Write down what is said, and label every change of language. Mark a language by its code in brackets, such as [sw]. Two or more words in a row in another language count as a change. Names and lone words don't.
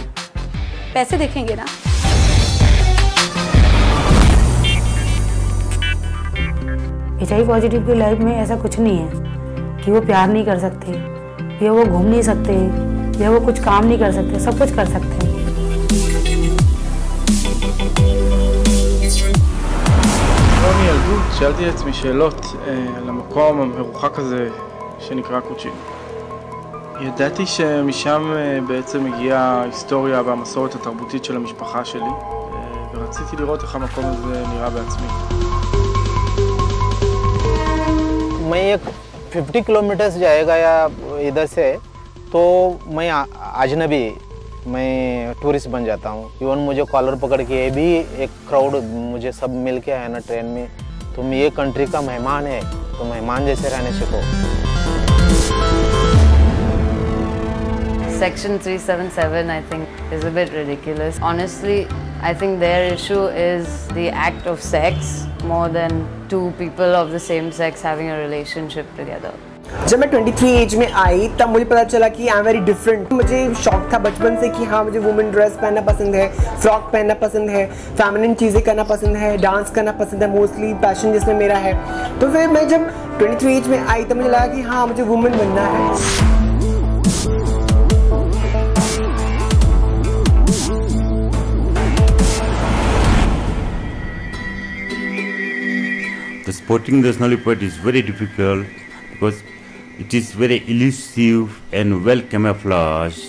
[hi] पैसे देखेंगे ना। [en] HIV positive [hi] की लाइफ में ऐसा कुछ नहीं है कि वो प्यार नहीं कर सकते, या वो घूम नहीं सकते, या वो कुछ काम नहीं कर सकते, सब कुछ कर सकते हैं। [he] מילדות שאלתי לעצמי שאלות על המקום המרוחק הזה שנקרא קוצ'ין. ידעתי שמשם בעצם הגיעה ההיסטוריה והמסורת התרבותית של המשפחה שלי, ורציתי לראות איך המקום הזה נראה בעצמי. [hi] मैं एक 50 किलोमीटर जाएगा या इधर से तो मैं अजनबी, मैं टूरिस्ट बन जाता हूँ। इवन मुझे कॉलर पकड़ के भी एक क्राउड मुझे सब मिल के आया ना ट्रेन में, तुम ये कंट्री का मेहमान है, तो मेहमान जैसे रहने सीखो। [en] Section 377 I think is a bit ridiculous. Honestly, I think their issue is the act of sex more than two people of the same sex having a relationship together. [hi] जब मैं 23 एज में आई तब मुझे पता चला कि [en] I am very different. [hi] मुझे शौक था बचपन से कि हाँ मुझे [en] women dress [hi] पहनना पसंद है, फ्रॉक पहनना पसंद है, फेमिनिन चीज़ें करना पसंद है, डांस करना पसंद है, [en] mostly passion [hi] जिसमें मेरा है। तो फिर मैं जब 23 एज में आई तब मुझे लगा कि हाँ मुझे वुमेन बनना है। [en] The spotting the snow leopard is very difficult because it is very elusive and well camouflaged.